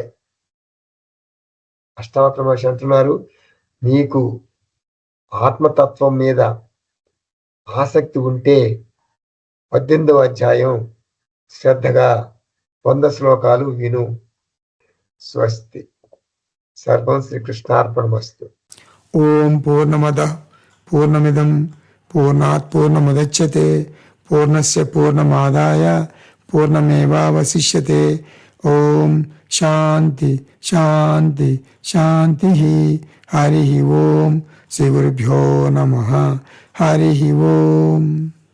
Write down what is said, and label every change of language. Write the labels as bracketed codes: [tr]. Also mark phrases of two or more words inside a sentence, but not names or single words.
[te] అష్టావక్ర మహర్షి అంటున్నారు, నీకు ఆత్మతత్వం మీద ఆసక్తి ఉంటే 18వ అధ్యాయం శ్రద్ధగా 100 శ్లోకాలు విను. [sa] స్వస్తి. సర్వం శ్రీకృష్ణార్పణమస్తు. ఓం పూర్ణమద పూర్ణమిదం పూర్ణాత్ పూర్ణముదచ్యతే పూర్ణస్య పూర్ణమాదాయ పూర్ణమేవావశిష్యతే. ఓం శాంతి శాంతి శాంతి. హరి ఓం. శ్రీ గురుభ్యో నమః. హరి ఓం.